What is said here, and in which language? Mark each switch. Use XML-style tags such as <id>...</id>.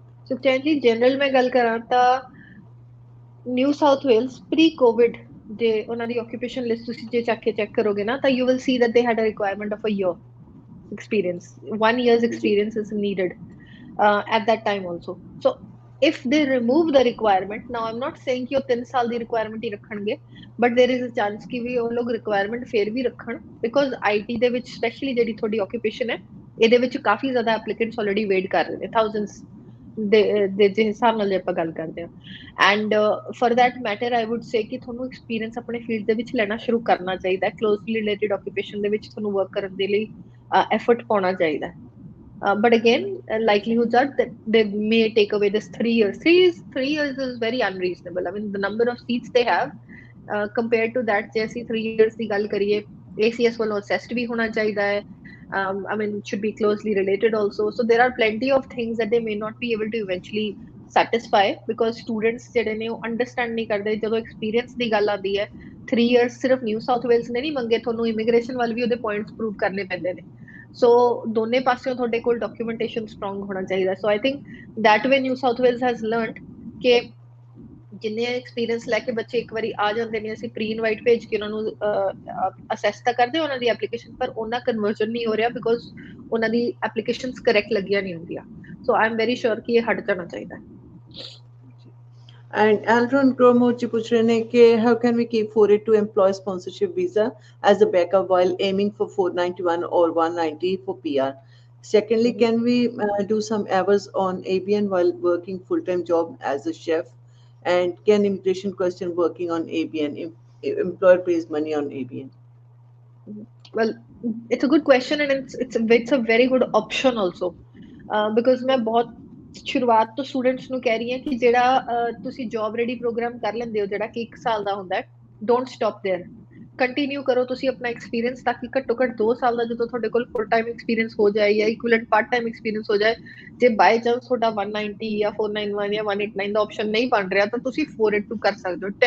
<en>Sukhchand ji, general में गल करा था New South Wales pre-COVID</en> <pa>ਜੇ ਉਹਨਾਂ ਦੀ ਆਕੂਪੇਸ਼ਨ ਲਿਸਟ ਤੁਸੀਂ ਜੇ ਚੈੱਕ ਕਰੋਗੇ ਨਾ ਤਾਂ</pa> <en>you will see that they had a requirement of a year experience, 1 year's experience is needed at that time also. So if they remove the requirement, now I'm not saying</en> <hi>कि वो</hi> <pa>3 ਸਾਲ ਦੀ requirement ਹੀ ਰੱਖਣਗੇ,</pa> <en>but there is a chance</en> <pa>ਕਿ ਵੀ ਉਹ ਲੋਗ requirement ਫੇਰ ਵੀ ਰੱਖਣ, because IT ਦੇ ਵਿੱਚ especially ਜਿਹੜੀ ਤੁਹਾਡੀ occupation ਹੈ, ਇਹਦੇ ਵਿੱਚ ਕਾਫੀ ਜ਼ਿਆਦਾ applicants already wait ਕਰ ਰਹੇ ਨੇ, thousands ਦੇ ਜੇ ਹਿਸਾਬ ਨਾਲ ਜੇ ਆਪਾਂ ਗੱਲ ਕਰਦੇ ਹਾਂ।</pa> <en>and for that matter I would say</en> <pa>ਕਿ ਤੁਹਾਨੂੰ ਐਕਸਪੀਰੀਅੰਸ ਆਪਣੇ ਫੀਲਡ ਦੇ ਵਿੱਚ ਲੈਣਾ ਸ਼ੁਰੂ ਕਰਨਾ ਚਾਹੀਦਾ ਹੈ, ਕਲੋਜ਼ਲੀ ਰਿਲੇਟਡ ਆਕੂਪੇਸ਼ਨ ਦੇ ਵਿੱਚ ਤੁਹਾਨੂੰ ਵਰਕ ਕਰਨ ਦੇ ਲਈ ਐਫਰਟ ਪਾਉਣਾ ਚਾਹੀਦਾ ਹੈ।</pa> <en>But again, likelihoods are that they may take away this 3 years. 3 years is very unreasonable. I mean, the number of seats they have compared to that,</en> <pa>ਜੇ ਅਸੀਂ 3 years ਦੀ ਗੱਲ ਕਰੀਏ,</pa> <en>ACS ਵੱਲੋਂ assessed ਵੀ ਹੋਣਾ ਚਾਹੀਦਾ ਹੈ। I mean, it should be closely related also. So there are plenty of things that they may not be able to eventually satisfy because students</en> <pa>ਜਿਹੜੇ ਨੇ ਉਹ understand ਨਹੀਂ ਕਰਦੇ। ਜਦੋਂ experience ਦੀ ਗੱਲ ਆਉਂਦੀ ਹੈ, 3 years ਸਿਰਫ ਨਿਊ ਸਾਊਥ ਵੇਲਸ ਨੇ ਨਹੀਂ ਮੰਗੇ, ਤੁਹਾਨੂੰ ਇਮੀਗ੍ਰੇਸ਼ਨ ਵੱਲ ਵੀ ਉਹਦੇ ਪੁਆਇੰਟਸ ਪ੍ਰੂਵ ਕਰਨੇ ਪੈਂਦੇ ਨੇ। ਸੋ ਦੋਨੇ ਪਾਸਿਓਂ ਤੁਹਾਡੇ ਕੋਲ ਡਾਕੂਮੈਂਟੇਸ਼ਨ ਸਟਰੋਂਗ ਹੋਣਾ ਚਾਹੀਦਾ।</pa> <en>so I think that way</en> <pa>new south Wales has learned ਕਿ ਜਿੰਨੇ ਐਕਸਪੀਰੀਅੰਸ ਲੈ ਕੇ ਬੱਚੇ ਇੱਕ ਵਾਰੀ ਆ ਜਾਂਦੇ ਨੇ, ਅਸੀਂ ਪ੍ਰੀ ਇਨਵਾਈਟ ਭੇਜ ਕੇ ਉਹਨਾਂ ਨੂੰ ਅਸੈਸ ਤਾਂ ਕਰਦੇ ਉਹਨਾਂ ਦੀ ਐਪਲੀਕੇਸ਼ਨ, ਪਰ ਉਹਨਾਂ ਕਨਵਰਜਨ ਨਹੀਂ ਹੋ ਰਿਹਾ ਬਿਕੋਜ਼ ਉਹਨਾਂ ਦੀ ਐਪਲੀਕੇਸ਼ਨਸ ਕਰੈਕਟ ਲੱਗੀਆਂ ਨਹੀਂ ਹੁੰਦੀਆਂ।</pa> <en>so I am very sure</en> <pa>ਕਿ ਇਹ ਹਟ ਜਾਣਾ ਚਾਹੀਦਾ ਹੈ।</pa> <en>And Alron Gromo ji</en> <pa>puch rahe ne</pa> <en>कि how can we keep 482 employee sponsorship visa as a backup while aiming for 491 or 190 for PR? Secondly, can we do some hours on ABN while working full-time job as a chef? And can immigration question working on ABN? Employer pays money on ABN. Well, it's a good question and it's a very good option also, because</en> <pa>ਮੈਂ ਬਹੁਤ ਸ਼ੁਰੂਆਤ ਤੋਂ students ਨੂੰ ਕਹਿ ਰਹੀ ਹਾਂ ਕਿ ਜਿਹੜਾ ਤੁਸੀਂ ਜੌਬ ਰੈਡੀ ਪ੍ਰੋਗਰਾਮ ਕਰ ਲੈਂਦੇ ਹੋ ਜਿਹੜਾ ਕਿ 1 ਸਾਲ ਦਾ ਹੁੰਦਾ ਹੈ,</pa> <en>don't stop there,</en> <pa>ਕੰਟੀਨਿਊ ਕਰੋ ਤੁਸੀਂ ਆਪਣਾ ਐਕਸਪੀਰੀਅੰਸ, ਤਾਂ ਕਿ ਘੱਟੋ ਘੱਟ 2 ਸਾਲ ਦਾ ਜਦੋਂ ਤੁਹਾਡੇ ਕੋਲ ਫੁੱਲ ਟਾਈਮ ਐਕਸਪੀਰੀਅੰਸ ਹੋ ਜਾਏ ਜਾਂ ਇਕੁਇਵਲੈਂਟ ਪਾਰਟ ਟਾਈਮ ਐਕਸਪੀਰੀਅੰਸ ਹੋ ਜਾਏ, ਜੇ ਬਾਈ ਚਾਂਸ ਤੁਹਾਡਾ 190 ਜਾਂ 491 ਜਾਂ 189 ਦਾ ਆਪਸ਼ਨ ਨਹੀਂ ਬਣ ਰਿਹਾ ਤਾਂ ਤੁਸੀਂ 482 ਕਰ ਸਕਦੇ ਹੋ।</pa>